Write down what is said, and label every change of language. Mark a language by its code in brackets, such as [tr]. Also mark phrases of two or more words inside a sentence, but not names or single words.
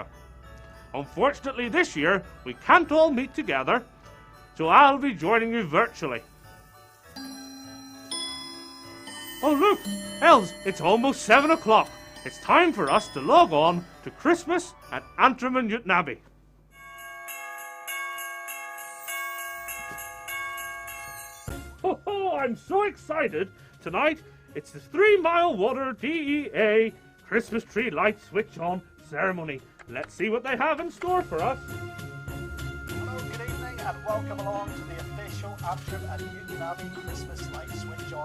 [en] Unfortunately this year, we can't all meet together, so I'll be joining you virtually. Oh look, elves, it's almost 7 o'clock. It's time for us to log on to Christmas at Antrim and Newtownabbey. Ho ho, I'm so excited! Tonight, it's the Threemilewater DEA Christmas Tree Light Switch-On ceremony. Let's see what they have in store for us. Hello, good evening, and welcome along to the official Antrim and Newtownabbey Christmas Light Switch-On.